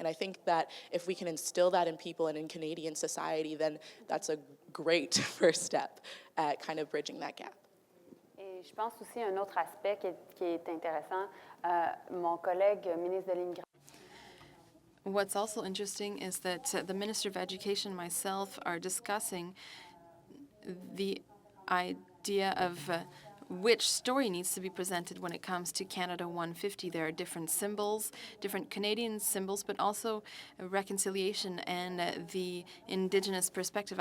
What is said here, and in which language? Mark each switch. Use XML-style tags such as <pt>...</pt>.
<en>And I think that if we can instill that in people and in Canadian society, then that's a great first step at kind of bridging that gap.</en> <fr>Et je pense aussi un autre aspect qui est intéressant. Mon collègue ministre de l'Immigration.</fr> <en>What's also interesting is that the Minister of Education and myself are discussing the idea of which story needs to be presented when it comes to Canada 150. There are different symbols, different Canadian symbols, but also reconciliation and the Indigenous perspective.</en>